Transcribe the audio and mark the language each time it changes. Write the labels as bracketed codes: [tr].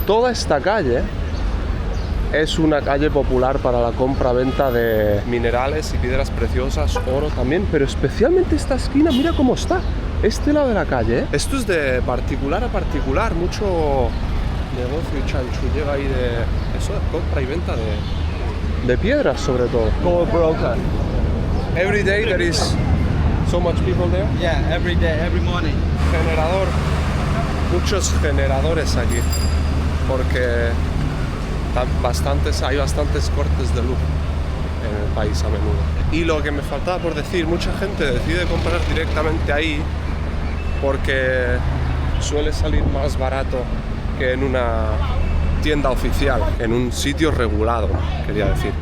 [es] Toda esta calle es una calle popular para la compra-venta de minerales y piedras preciosas, oro también, pero especialmente esta esquina, mira cómo está. Este lado de la calle, Esto es de particular a particular, mucho negocio y chanchullero ahí de eso, de compra y venta de piedras sobre todo. [en] Gold broker. Every day there is so much people there. Yeah, every day, every morning. [es] Generador, muchos generadores aquí, porque hay bastantes cortes de luz en el país a menudo. Y lo que me faltaba por decir, mucha gente decide comprar directamente ahí porque suele salir más barato que en una tienda oficial, en un sitio regulado, quería decir.